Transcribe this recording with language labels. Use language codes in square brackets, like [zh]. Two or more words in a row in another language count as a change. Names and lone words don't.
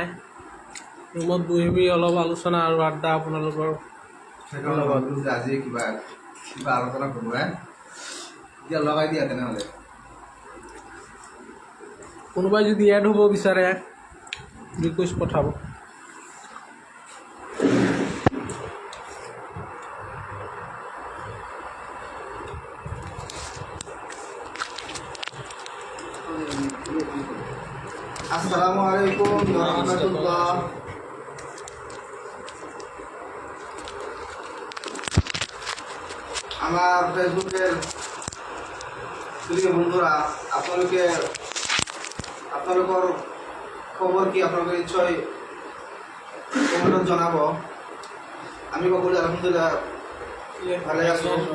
[as] ৰুমত বহি অলপ আলোচনা আৰু আড্ডা আপোনালোকৰ আজি কিবা আলোচনা কৰোঁ। এতিয়া লগাই দিয়া তেনেহ'লে। কোনোবাই যদি এড হ'ব বিচাৰে ৰিকুৱেষ্ট পঠাব। [ar] السلام عليكم ورحمة الله. [bn] আমার ফেসবুকের বন্ধুরা, আপনাদের খবর কি আপনাদের নিশ্চয় কমেন্টত জনাব। আমি কবুল আলহামদুলিল্লাহ ভালে আছো।